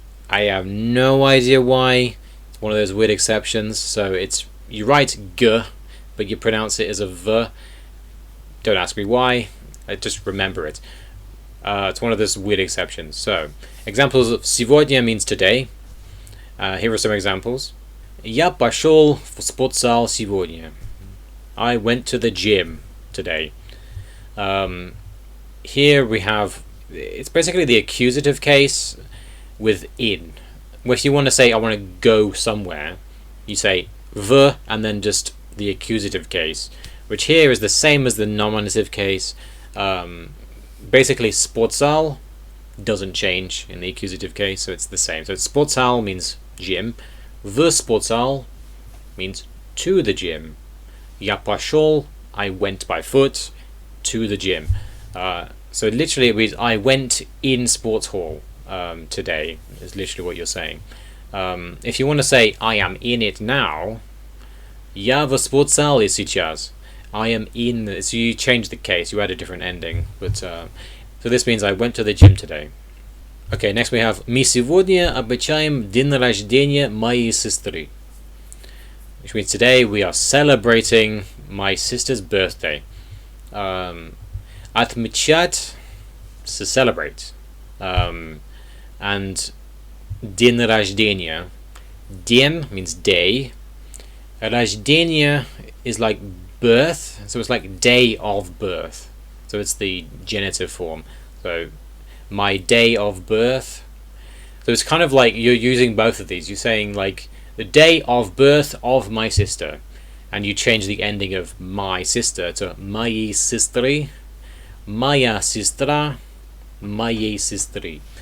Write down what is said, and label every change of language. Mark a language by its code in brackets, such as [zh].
[en] I have no idea why. It's one of those weird exceptions. So it's, you write G, but you pronounce it as a V. Don't ask me why. I just remember it. It's one of those weird exceptions. So, examples of сегодня means today. Here are some examples. [ru] Я пошел в спортзал сегодня. [en] I went to the gym today. Here we have, it's basically the accusative case with in. If you want to say I want to go somewhere, you say v and then just the accusative case, which here is the same as the nominative case. Basically, sportsal doesn't change in the accusative case, so it's the same. So sportsal means gym. The sportsal means to the gym. [ru] Я пошел, [en] I went by foot to the gym. So literally it means I went in sports hall today, is literally what you're saying. If you want to say I am in it now, [ru] я в спортзале сейчас. [en] I am in, so you change the case, you add a different ending. But so this means I went to the gym today. Okay, next we have [ru] мы сегодня отмечаем день рождения моей сестры. [en] Which means today we are celebrating my sister's birthday. Отмечать, to celebrate. [ru] And день рождения. [en] День means day. Рождение is like birth, so it's like day of birth. So it's the genitive form. So my day of birth. So it's kind of like you're using both of these. You're saying like the day of birth of my sister, and you change the ending of my sister to [ru] моей сестры, моя сестра, моей сестры.